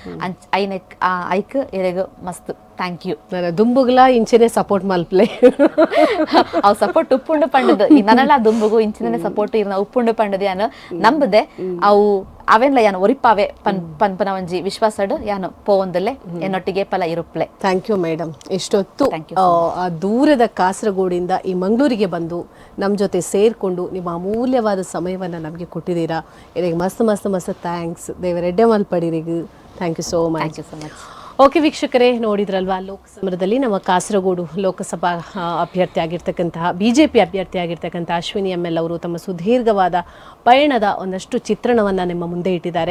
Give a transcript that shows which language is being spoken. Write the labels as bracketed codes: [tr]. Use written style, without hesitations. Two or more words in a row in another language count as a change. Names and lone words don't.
[tcy] ಐಕ್ ಇರೆಗ ಮಸ್ತ್ [en] thank you. [tcy] ದುಂಬುಗ್ಲ ಇಂಚಿನೇ ಸಪೋರ್ಟ್ ಮಲ್ಪ್ಲೆ ಅವ್ ಸಪೋರ್ಟ್ ಉಪ್ಪುಂಡು ಪಂಡದು ನನ್ನಲ್ಲ ದುಂಬುಗು ಇಂಚಿನೇ ಸಪೋರ್ಟ್ ಇರ್ನ ಉಪ್ಪುಂಡು ಪಂಡದು ಯಾನು ನಂಬದೆ ಅವು ಅವೆಲ್ಲ ಯಾನು ಒರಿಪಾವೆ ಪನ್ಪನ ಒಂಜಿ ವಿಶ್ವಾಸಡು ಯಾನು ಪೋವಂದಲ್ಲೇ ಎನ್ನೊಟ್ಟಿಗೆ ಪಲ ಇರುಪ್ಲೆ. [en] thank you madam. [kn] ಎಷ್ಟೊತ್ತು ಆ ದೂರದ ಕಾಸರಗೋಡಿಂದ ಈ ಮಂಗಳೂರಿಗೆ ಬಂದು ನಮ್ಮ ಜೊತೆ ಸೇರಿಕೊಂಡು ನಿಮ್ಮ ಅಮೂಲ್ಯವಾದ ಸಮಯವನ್ನು ನಮಗೆ ಕೊಟ್ಟಿದ್ದೀರಾ. [tcy] ಇದಕ್ಕೆ ಮಸ್ತ್ ಥ್ಯಾಂಕ್ಸ್. ದೇವರೆಡ್ಡೆ ಮಲ್ಪಡಿರಿಗೂ [en] thank you so much. [kn] ಓಕೆ ವೀಕ್ಷಕರೇ, ನೋಡಿದ್ರಲ್ವಾ ಲೋಕಸಮರದಲ್ಲಿ ನಮ್ಮ ಕಾಸರಗೋಡು ಲೋಕಸಭಾ ಅಭ್ಯರ್ಥಿ ಆಗಿರ್ತಕ್ಕಂತಹ BJP ಅಭ್ಯರ್ಥಿ ಆಗಿರ್ತಕ್ಕಂತಹ ಅಶ್ವಿನಿ ML ಅವರು ತಮ್ಮ ಸುದೀರ್ಘವಾದ ಪಯಣದ ಒಂದಷ್ಟು ಚಿತ್ರಣವನ್ನು ನಿಮ್ಮ ಮುಂದೆ ಇಟ್ಟಿದ್ದಾರೆ.